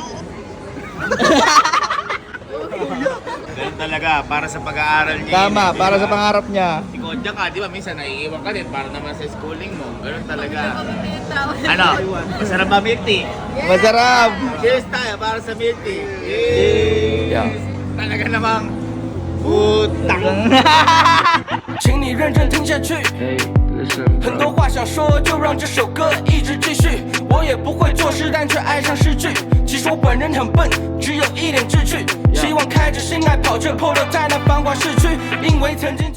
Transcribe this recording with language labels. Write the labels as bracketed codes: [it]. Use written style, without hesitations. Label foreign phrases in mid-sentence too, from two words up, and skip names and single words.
[tl] Ganun talaga, para sa pag-aaral niya. Tama, yun, para di sa ba? pangarap niya. Ikaw dyan ka, di ba? Minsan naiiwan ka din para naman sa schooling mo. Ganun talaga. Ano? Masarap ba [en] milk tea? [tl] Masarap. Cheers tayo para sa [en] milk tea. [tl] Cheers! Talaga namang putang. [zh] 请你认真听下去。很多话想说，就让这首歌一直继续。我也不会作诗，但却爱上诗句。其实我本人很笨，只有一点志趣。希望开着心来跑着 polo 在那繁华市区，因为曾经。